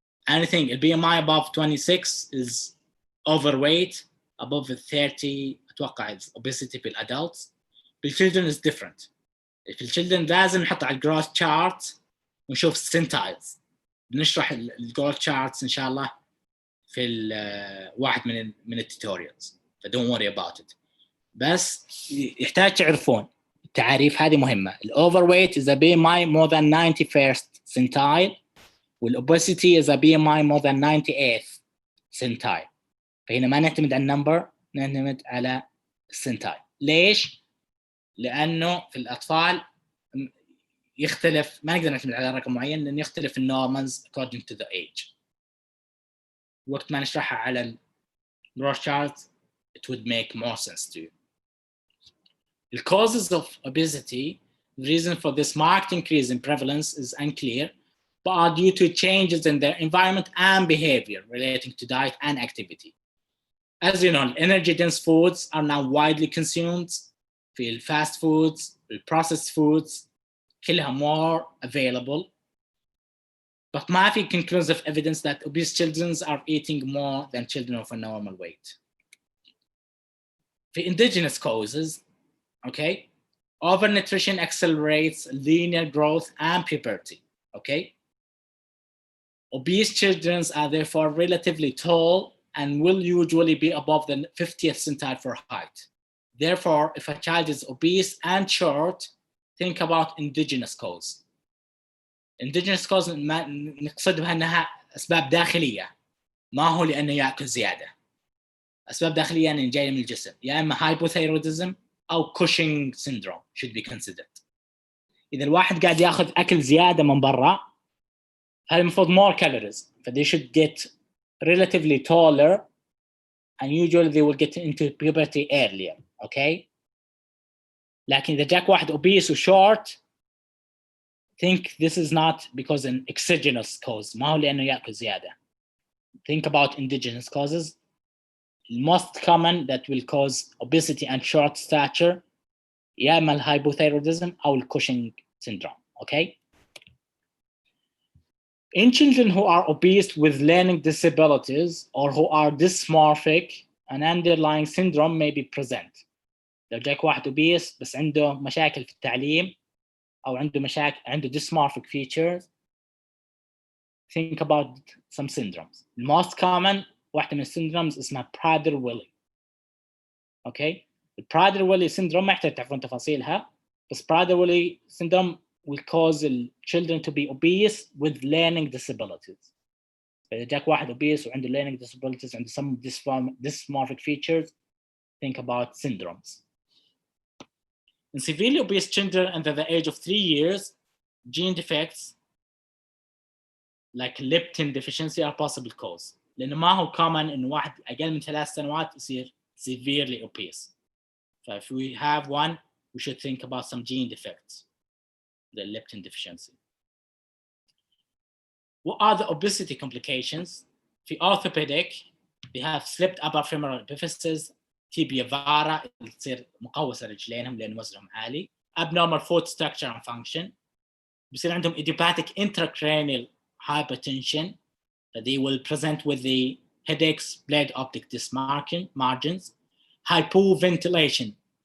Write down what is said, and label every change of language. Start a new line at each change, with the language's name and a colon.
English: Anything the BMI above 26 is overweight, above 30 اتوقع obesity في الادلتس. بالchildren is different.
Arabic: في الchildren لازم نحط على الجروث chart ونشوف السنتايلز. بنشرح الجروث charts ان شاء الله في واحد من التوتوريالز ف
English: don't worry about it.
Arabic: بس يحتاج تعرفون التعاريف هذه مهمة.
English: الoverweight is a BMI more than 91st centile والobesity is a BMI more than 98th centile.
Arabic: فهنا ما نعتمد على النمبر نعتمد على السنتايل. ليش؟ لأنه في الأطفال يختلف ما نقدر نعتمد على رقم معين لأن يختلف النورمالز
English: according to the age.
Arabic: وقت ما نشرحها على ال
English: growth chart it would make more sense to you. The causes of obesity, the reason for this marked increase in prevalence is unclear, but are due to changes in their environment and behavior relating to diet and activity. As you know, energy-dense foods are now widely consumed. في fast foods, processed foods, كلها more available. But
Arabic: ما في
English: conclusive evidence that obese children are eating more than children of a normal weight. في endogenous causes, okay, overnutrition accelerates linear growth and puberty, okay. Obese children are therefore relatively tall and will usually be above the 50th centile for height. Therefore, if a child is obese and short, think about endogenous cause.
Arabic: Endogenous cause نقصدها أنها أسباب داخلية، ما هو لأنه يأكل زيادة. أسباب داخلية يعني جاية من الجسم، يا إما hypothyroidism أو Cushing syndrome
English: should be considered.
Arabic: إذا الواحد قاعد يأخذ أكل زيادة من برا، هذا المفروض
English: more calories, so they should get relatively taller and usually they will get into puberty earlier, okay?
Arabic: لكن إذا جاك واحد obese و short,
English: think this is not because an exogenous cause,
Arabic: ما هو لأنه يأكل زيادة.
English: Think about endogenous causes. The most common that will cause obesity and short stature, يا إما hypothyroidism أو Cushing syndrome, okay? In children who are obese with learning disabilities or who are dysmorphic, an underlying syndrome may be present.
Arabic: لو جاك واحد obese بس عنده مشاكل في التعليم أو عنده dysmorphic features,
English: think about some syndromes. The most common
Arabic: واحدة من السيندرومز اسمها
English: Prader-Willi. Okay? The Prader-Willi syndrome
Arabic: ما يحتاج تعرفون تفاصيلها، بس
English: Prader-Willi syndrome will cause children to be obese with learning disabilities.
Arabic: إذا جاك واحد
English: obese وعنده learning disabilities and some dysmorphic features, think about syndromes. In severely obese children under the age of 3 years, gene defects like leptin deficiency are possible cause.
Arabic: لأنه ما هو common إنه واحد أقل من 3 سنوات يصير severely obese.
English: So if we have one, we should think about some gene defects, the leptin deficiency. What are the obesity complications? في orthopedic, they have slipped upper femoral epiphysis, tibia vara,
Arabic: اللي تصير مقوسة رجلينهم لأن وزنهم عالي,
English: abnormal foot structure and function,
Arabic: بيصير عندهم
English: idiopathic intracranial hypertension, that they will present with the headaches, blade optic disc margins, hypoventilation